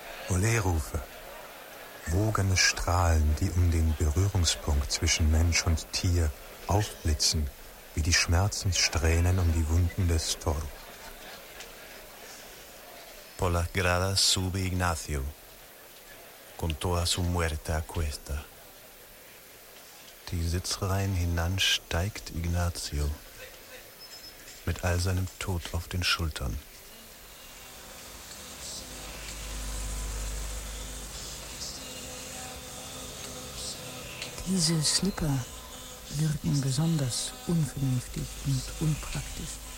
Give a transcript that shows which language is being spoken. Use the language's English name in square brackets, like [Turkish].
[German] Olé-Rufe, wogene Strahlen, die um den Berührungspunkt zwischen Mensch und Tier aufblitzen, wie die Schmerzenssträhnen um die Wunden des Toro. [Spanish] Por las gradas sube Ignacio, con toda su muerte a cuesta. [German] Die Sitzreihen hinan steigt Ignacio mit all seinem Tod auf den Schultern. Diese Slipper wirken besonders unvernünftig und unpraktisch.